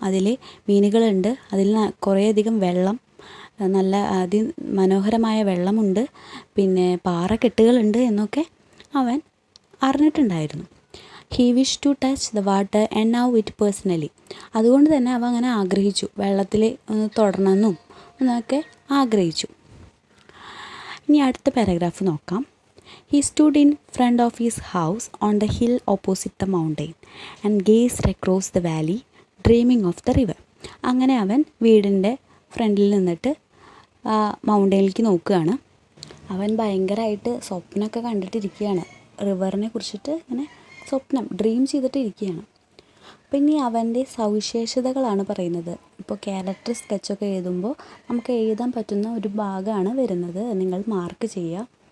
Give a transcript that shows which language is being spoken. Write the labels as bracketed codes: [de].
[ml] അതിൽ മീനുകളുണ്ട്, അതിൽ കുറേയധികം വെള്ളം, നല്ല അതിമനോഹരമായ വെള്ളമുണ്ട്, പിന്നെ പാറക്കെട്ടുകളുണ്ട് എന്നൊക്കെ അവൻ അറിഞ്ഞിട്ടുണ്ടായിരുന്നു. [en] He wish to touch the water and now it personally. [ml] അതുകൊണ്ട് തന്നെ അവൻ അങ്ങനെ ആഗ്രഹിച്ചു, വെള്ളത്തിൽ ഒന്ന് തൊടണമെന്നും എന്നൊക്കെ ആഗ്രഹിച്ചു. ഇനി അടുത്ത പാരഗ്രാഫ് നോക്കാം. [en] He stood in front of his house on the hill opposite the mountain and gazed across the valley, dreaming of the river. [ml] അങ്ങനെ അവൻ വീടിൻ്റെ ഫ്രണ്ടിൽ നിന്നിട്ട് മൗണ്ടെയിനിലേക്ക് നോക്കുകയാണ്. അവൻ ഭയങ്കരമായിട്ട് സ്വപ്നമൊക്കെ കണ്ടിട്ടിരിക്കുകയാണ്, റിവറിനെ കുറിച്ചിട്ട് ഇങ്ങനെ ഡ്രീം ചെയ്തിട്ടിരിക്കുകയാണ്. അപ്പം ഇനി അവൻ്റെ സവിശേഷതകളാണ് പറയുന്നത്. ഇപ്പോൾ ക്യാരക്ടർ സ്കെച്ചൊക്കെ എഴുതുമ്പോൾ നമുക്ക് എഴുതാൻ പറ്റുന്ന ഒരു ഭാഗമാണ് വരുന്നത്, നിങ്ങൾ മാർക്ക് ചെയ്യുക.